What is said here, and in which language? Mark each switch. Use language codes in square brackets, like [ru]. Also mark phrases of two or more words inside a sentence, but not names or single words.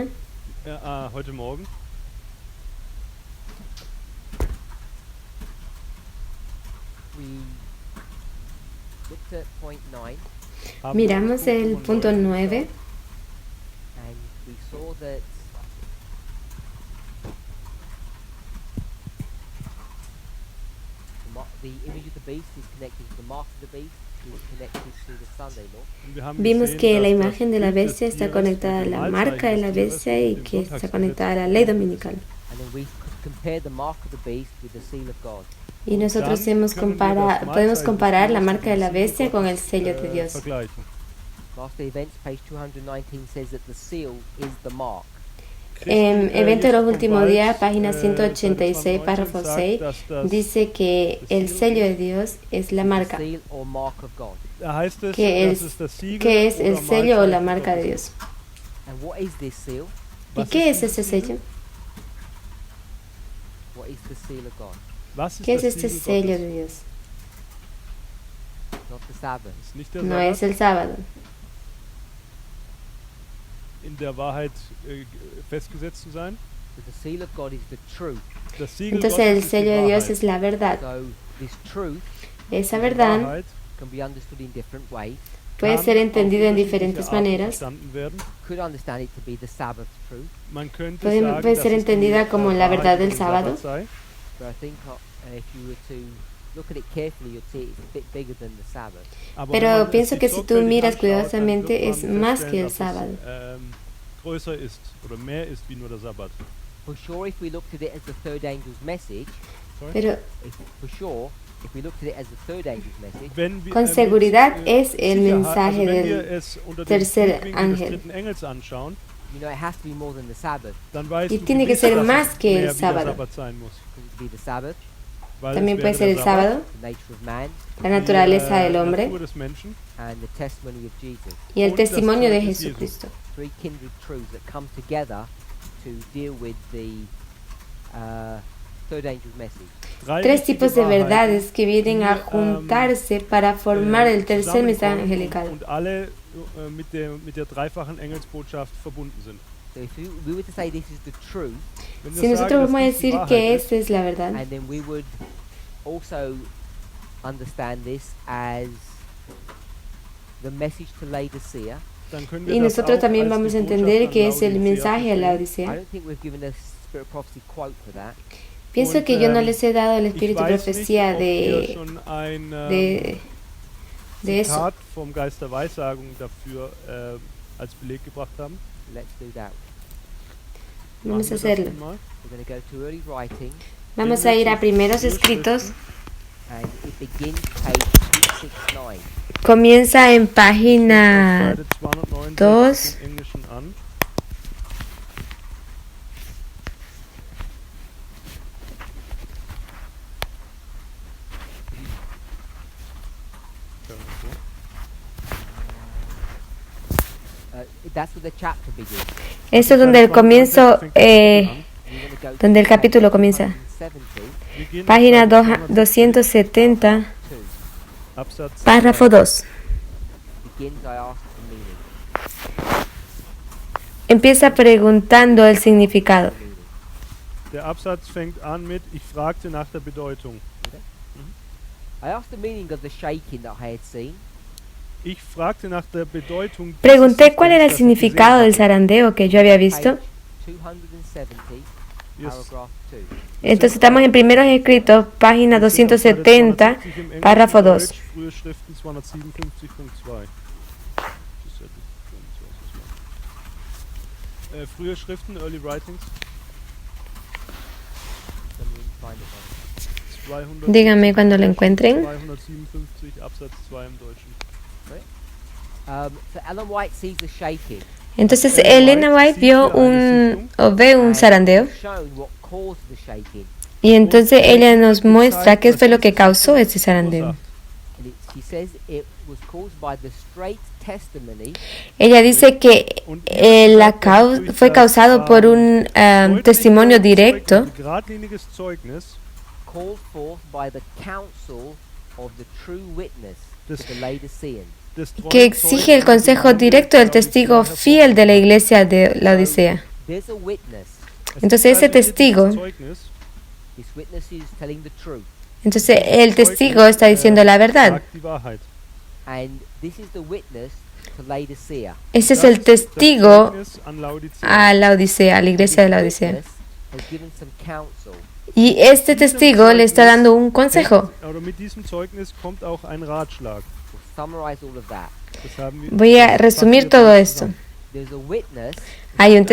[de] Heute Morgen. [en] We looked at point 9 [de] haben wir [es] miramos [de] uns [es] el [de] Punkt [es] punto [de] Nummer 9 [en] and we saw that the image of the beast is connected to the mark of the beast, is connected to the Sunday law. [de] Und wir haben [es] vimos [de] gesehen, [es] que [de] dass [es] la [de] das [es] imagen de la [de] Bild des [es] bestia está [de] Tieres [es] conectada a [de] mit dem [es] la [de] Mahlzeichen [es] marca de [de] des [es] la [de] Tieres [es] bestia y [de] und dem [es] que está [de] Sonntagsgesetz [es] conectada a la ley dominical. [en] And then we could compare the mark of the beast with the seal of God. [es] Y nosotros [de] dann [es] hemos [de] können wir das [es] podemos [de] Mahlzeichen des [es] comparar la [de] Tieres [es] marca de [de] mit [es] la [de] dem Siegel [es] bestia con el [de] Gottes, [es] sello de Dios. [de] vergleichen. [en] Master Events, page 219, says that the seal is the mark. [es] En Evento de los [de] Jesus [es] últimos [de] vom [es] días, [de] Wald, [es] página [de] Seite [es] 186, [de] 219, [es] párrafo [de] sagt, [es] 6, [de] dass das [es] dice que el sello de Dios es la [en] The [es] marca. [en] seal or mark of God. [de] Da heißt es, [es] ¿Qué [de] dass [es] es, [de] es das Siegel [es] qué es el [de] oder [es] sello o la [de] Mahlzeichen [es] marca de [de] Gottes [es] Dios? [en] And what is this seal? [es] ¿Y [de] Was [es] qué [de] ist [es] es ese [de] dieses Siegel? [es] sello? [en] What is the seal of God? [de] Was ist [es] ¿Qué es [de] das [es] este [de] Siegel [es] sello [de] Gottes? [es] de Dios? [en] Not the Sabbath. [de] Ist nicht der [es] No [de] Sabbat, [es] es el sábado. [de] in der Wahrheit festgesetzt zu sein. [en] But the seal of God is the truth. [de] Das Siegel [es] Entonces [de] Gottes [es] el [de] ist die [es] sello de Dios [de] Wahrheit. [es] es la verdad. [en] So this truth [es] Esa [de] Die [es] verdad [de] Wahrheit [en] can be understood in different ways. [es] puede [de] kann [es] ser [de] auf [es] entendida en [de] unterschiedliche [es] diferentes [de] Arten [es] maneras. [de] verstanden werden. [en] Could understand it to be the Sabbath truth, [de] Man könnte [es] Puede [de] sagen, [es] ser [de] dass es [es] entendida [de] die, [es] como la [de] Wahrheit [es] verdad [de] über [es] del [de] den [es] sábado. [de] Sabbat sei. [en] but I think if you were to look at it carefully, you'd see it's a bit bigger than the Sabbath. [de] Aber wenn [es] Pero [de] man [es] pienso [de] es [es] que [de] sich [es] si tú [de] sorgfältig [es] miras [de] anschaut, dann [es] cuidadosamente [de] wird [es] es [de] man [es] más [de] feststellen, [es] que el [de] dass es, [es] sábado. [de] größer ist oder mehr ist wie nur der Sabbat. [en] For sure, if we looked at it as the third angel's message, Sorry? [es] Pero [en] if we looked at it as the third angel's message, [de] Wenn wir, [es] con seguridad [de] mit, [es] es el [de] Sicherheit, [es] mensaje [de] also wenn wir [es] del [de] es unter dem [es] tercer [de] Blickwinkel des [es] Ángel. [de] dritten Engels anschauen, [en] you know it has to be more than the Sabbath. [de] dann weißt [es] Y [de] du [es] tiene que [de] gewiss, [es] ser [de] dass [es] más [de] es [es] que el [de] mehr wie der [es] sábado. [de] Sabbat sein muss. [en] Could it be the Sabbath, [de] Weil [es] También [de] es [es] puede [de] wäre [es] ser [de] der [es] el [de] Sabbat, [es] sábado, [en] the nature of man, [es] la naturaleza [de] die, [es] del hombre [de] Natur des Menschen, [en] and the testimony of Jesus? [es] y el [de] und das [es] testimonio de [de] Zeugnis Jesu. [es] Jesucristo. [en] Three kindred truths that come together to deal with the third angel's message. [de] Drei [es] Tres [de] wichtige [es] tipos de [de] Wahrheiten, [es] verdades que vienen a [de] die, [es] juntarse para formar el tercer mensaje [de] zusammenkommen [es] angelical. [de] und alle mit der dreifachen Engelsbotschaft verbunden sind. [en] So if we were to say this is the truth, [de] Wenn [es] Si [de] wir [es] nosotros [de] sagen, [es] vamos a [de] dass dies die [es] decir [de] Wahrheit [es] que [de] ist, [es] esta es la verdad, [en] and then we would also understand this as the message to Laodicea, [de] dann können wir [es] y [de] das [es] nosotros [de] auch [es] también [de] als [es] vamos [de] die [es] a [de] Botschaft [es] entender [de] an [es] que es el [de] Laodicea [es] mensaje a la [de] verstehen. [en] I [es] Odisea. [en] don't think we've given a Spirit of Prophecy quote for that. [es] Pienso [de] Und, [es] que yo no les he dado el espíritu [de] Ich weiß [es] profecía [de] nicht, ob ihr [es] de, [de] schon ein [es] de eso. [de] Zitat vom Geist der Weissagung dafür als Beleg gebracht haben. [en] Let's do that. [es] Vamos a [de] Machen wir das [es] hacerlo. [de] nun mal. [en] We're going to go to early writing, [es] Vamos a ir a primeros escritos. [en] and it begins page 269. [es] Comienza en página [de] Seite 269 2. im Englischen an. [en] That's where the chapter begins. [es] Esto es donde el comienzo, [en] We're going to go [es] donde el [en] to [es] capítulo comienza. [en] 270, [de] Wir gehen [es] Página [de] auf Seite 270, 2. Absatz [es] párrafo 2. [en] Begins, I ask the meaning. [es] Empieza preguntando el significado. [de] Der Absatz fängt an mit: Ich fragte nach der Bedeutung. [en] I asked the meaning of the shaking that I had seen. [de] Ich fragte nach der Bedeutung. [es] Pregunté cuál era el [de] das ich [es] significado del [de] gesehen [es] zarandeo que yo había visto. [en] Page 270, Yes. paragraph 2. [es] Entonces estamos en primeros escritos, página 270, párrafo 2. [de] Frühe Schriften 257.2. Frühe Schriften, [en] Early Writings. Let me find it. 200, [es] Díganme cuando lo encuentren. [de] 257 Absatz 2 im Deutschen. [en] So Ellen White sees the shaking. [es] Entonces Elena White ve un zarandeo [en] shown what caused the shaking. [es] y entonces ella nos muestra qué fue lo que causó ese zarandeo. [en] And she says it was caused by the straight testimony [es] Ella dice que fue causado por un testimonio directo [de] Geradliniges Zeugnis [en] called forth by the counsel of the true witness to the Laodiceans. [de] des treuen [es] que exige el consejo directo del testigo fiel de la iglesia de la Odisea. [en] There's a witness. [es] Entonces ese testigo, [de] Zeugnis, [en] This witness is telling the truth. [es] entonces el testigo está diciendo la verdad. [de] sagt die Wahrheit. [en] And this is the witness to Laodicea. [es] Ese es [de] Das [es] el [de] ist das [es] testigo [de] Zeugnis an Laodicea. [es] a la Odisea, a la iglesia de la [en] This [es] Odisea. [en] witness has given some counsel. [es] Y este testigo le está dando un consejo. [de] Oder mit diesem Zeugnis kommt auch ein Ratschlag. [en] We'll summarize all of that. [de] Das haben wir, [es] Voy a [de] das [es] resumir [de] fassen wir [es] todo [de] jetzt [es] esto. [de] zusammen. [en] There's a witness [es] Hay un